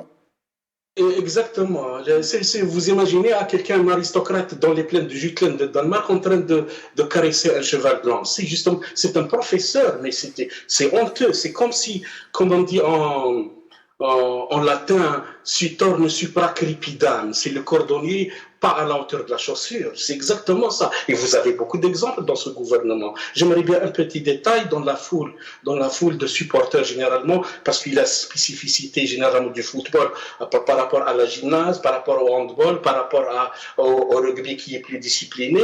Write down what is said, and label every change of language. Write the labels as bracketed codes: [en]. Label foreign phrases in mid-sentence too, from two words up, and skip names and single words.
[fr] Exactement. Vous imaginez quelqu'un, un aristocrate dans les plaines de Jutland de Danemark en train de caresser un cheval blanc. C'est un professeur, mais c'est honteux. C'est comme si, comme on dit en latin, [la] sutorne supra crepidam. [fr] C'est le cordonnier pas à la hauteur de la chaussure. C'est exactement ça. Et vous avez beaucoup d'exemples dans ce gouvernement. J'aimerais bien un petit détail dans la foule de supporters généralement, parce qu'il y a la spécificité généralement du football par rapport à la gymnase, par rapport au handball, par rapport au rugby qui est plus discipliné.